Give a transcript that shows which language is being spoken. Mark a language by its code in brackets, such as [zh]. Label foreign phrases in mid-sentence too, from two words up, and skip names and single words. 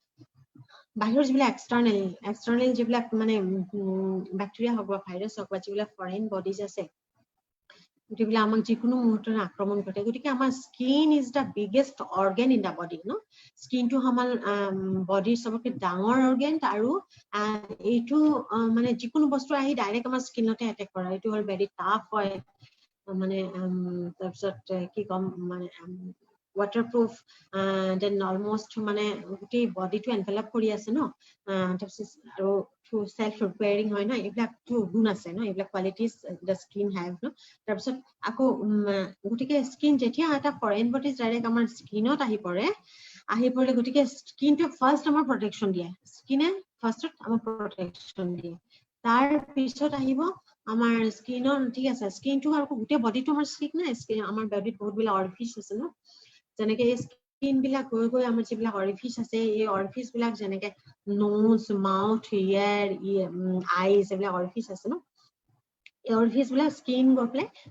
[as] বাহিৰৰ যিবিলাক এক্সটাৰ্নেল যিবিলাক মানে বেক্টেৰিয়া হওক বা ভাইৰাছ হওক বা যিবিলাক [en] foreign bodies [as] আছে গতিবিলাক আমাক যিকোনো মুহূৰ্তত আক্ৰমণ কৰে গতিকে আমাৰ স্কিন [en] is the biggest organ in the body [as] ন স্কিনটো আমাৰ বডিৰ চবতকে ডাঙৰ অৰ্গেন আৰু এইটো মানে যিকোনো বস্তু আহি ডাইৰেক্ট আমাৰ স্কিনতে এটেক কৰে এইটো হ'ল [en] very tough [as] হয় মানে তাৰপিছত কি ক'ম মানে [en] waterproof then almost [as] মানে গোটেই বডিটো এনভেলপ কৰি আছে ন তাৰপিছত আৰু [en] self repairing [as] হয় ন এইবিলাকটো গুণ আছে ন এইবিলাক কোৱালিটিজ [en] the skin have [as] ন তাৰপিছত আকৌ গতিকে স্কিন যেতিয়া এটা [en] foreign bodies direct [as] আমাৰ স্কিনত আহি পৰে গতিকে স্কিনটো ফাৰ্ষ্ট আমাৰ প্ৰটেকশ্যন দিয়ে স্কিনে ফাৰ্ষ্টত আমাৰ প্ৰটেকশ্যন দিয়ে তাৰ পিছত আহিব আমাৰ স্কিনৰ ঠিক আছে স্কিনটো আৰু গোটেই বডিটো আমাৰ স্কিন নাই আমাৰ বডিত বহুত বিলাক অৰিফিচ আছে ন যেনেকে স্কিন বিলাক গৈ আমাৰ যিবিলাক অৰিফিচ আছে এই অৰিফিচ বিলাক যেনেকে [en] nose mouth ear eyes [as] এইবিলাক অৰিফিচ আছে ন এই অৰিফিচ বিলাক স্কিন গৈ পেলাই